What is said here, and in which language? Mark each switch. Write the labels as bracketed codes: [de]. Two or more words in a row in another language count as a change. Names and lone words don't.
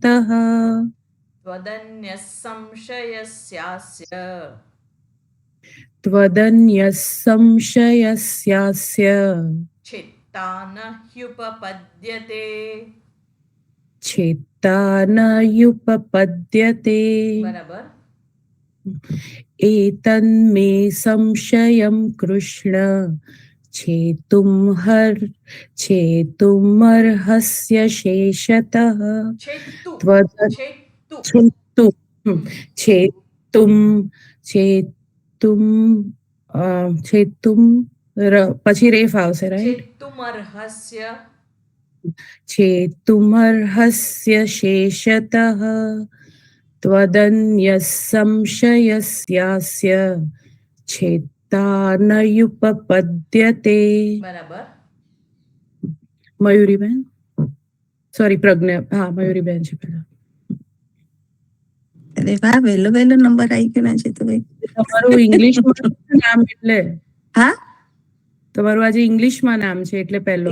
[sa] ત્વદન્ય સંશયસ્યાસ્ય ત્વદન્યઃ સંશયસ્યાસ્ય છેત્તા ન હ્યુપપદ્યતે. છેત્તા ન યુપપદ્યતે. [gu] બરાબર. [sa] एतन्मे संशयं कृष्ण छेतुमर्हस्य शेषतः છેતુ त्वद- છેતુ छेतु छेतुं छेतुं छेतुं [gu] પછી રેફ આવશે, રાઈટ? [sa] છેતુમર્હસ્ય छेतुमर्हस्य शेषतः त्वदन्यः संशयस्यास्य छेत्ता न युपपद्यते. [gu] બરાબર. મયુરીબેન. સોરી, પ્રજ્ઞા. હા, મયુરીબેન છે પહેલા. અરે વાહ, વહેલો વહેલો નંબર આવી ગયો છે તો ભાઈ. તમારું ઇંગ્લિશમાં નામ એટલે હા, તમારું આજે ઇંગ્લિશમાં નામ છે એટલે પહેલો